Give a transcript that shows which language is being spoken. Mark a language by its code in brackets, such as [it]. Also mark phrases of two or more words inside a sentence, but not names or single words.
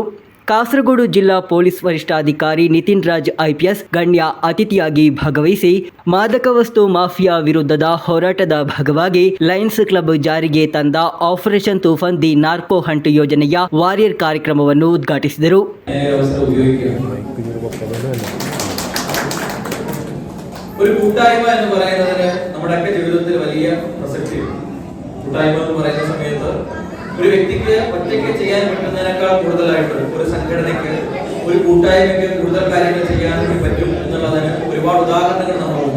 [kn] ಕಾಸರಗೋಡು ಜಿಲ್ಲಾ ಪೊಲೀಸ್ ವರಿಷ್ಠಾಧಿಕಾರಿ ನಿತಿನ್ ರಾಜ್ IPS ಗಣ್ಯ ಅತಿಥಿಯಾಗಿ ಭಾಗವಹಿಸಿ ಮಾದಕ ವಸ್ತು ಮಾಫಿಯಾ ವಿರುದ್ಧದ ಹೋರಾಟದ ಭಾಗವಾಗಿ ಲಯನ್ಸ್ ಕ್ಲಬ್ ಜಾರಿಗೆ ತಂದ ಆಪರೇಷನ್ ತೂಫಾನ್ ದಿ ನಾರ್ಕೋ ಹಂಟ್ ಯೋಜನೆಯ ವಾರಿಯರ್ ಕಾರ್ಯಕ್ರಮವನ್ನು ಉದ್ಘಾಟಿಸಿದರು. [ml] ഒരു കൂട്ടായ്മ എന്ന് പറയുന്നതിന് നമ്മുടെയൊക്കെ ജീവിതത്തിൽ വലിയ പ്രസക്തിയുണ്ട്. കൂട്ടായ്മ എന്ന് പറയുന്ന സമയത്ത് ഒരു വ്യക്തിക്ക് ഒറ്റയ്ക്ക് ചെയ്യാൻ പറ്റുന്നതിനേക്കാൾ കൂടുതലായിട്ട് ഒരു സംഘടനയ്ക്ക്, ഒരു കൂട്ടായ്മയ്ക്ക് കൂടുതൽ കാര്യങ്ങൾ ചെയ്യാൻ പറ്റും എന്നുള്ളതിന് ഒരുപാട് ഉദാഹരണങ്ങൾ നമ്മളുണ്ട്.